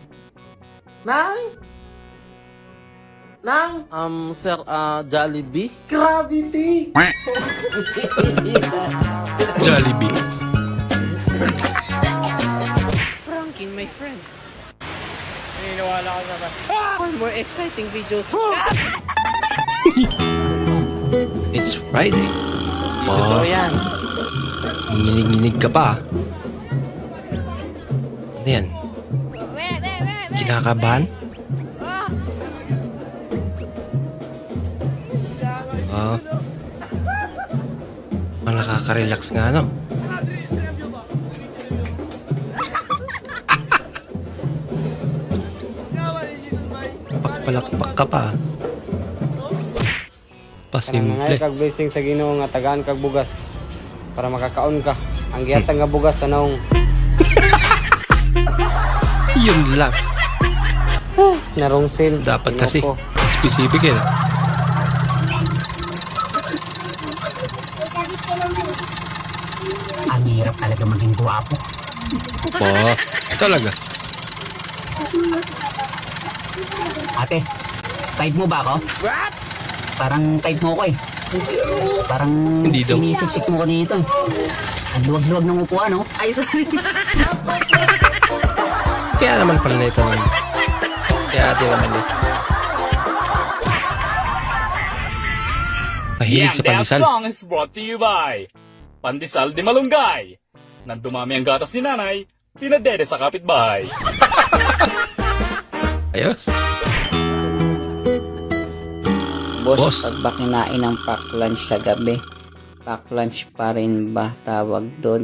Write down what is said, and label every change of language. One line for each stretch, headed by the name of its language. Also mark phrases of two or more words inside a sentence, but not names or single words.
English: Sir, Jollibee? Gravity! Jollibee. Pranking, my friend.
Filipino: Naniniwala ka naman.
English: For more exciting videos. It's Friday.
Filipino: Ito yan. Nginig-nginig ka pa. Ano yan? Kinakabahan? Nakaka-relax nga, no? Pakpalakpak ka pa. Pasimple.
Hiligaynon: Kag blessing sa Ginoo nga tagaan kag bugas para makakaon ka. Ang gihatag nga bugas sa naong.
Filipino: Yun lang. Narungsil. Dapat kasi specific eh. Ang hirap talaga maging guwapo. Talaga. Ate, type mo ba ako? What? Parang type mo ko eh. Parang sinisiksik mo ko dito. Ang luwag-luwag ng upuan, no? Ay, sorry. Kaya naman pala na ito naman. Si ate naman yun. Mahilig sa pandesal.
English: That song is brought to you by Pandesal de Malunggay.
Filipino: Nang dumami ang gatas ni nanay, pinadede sa kapitbahay. Ayos. Boss, pag ba kinain ng
English: pack lunch
Filipino: sa gabi,
English: pack lunch
Filipino: pa rin ba tawag doon?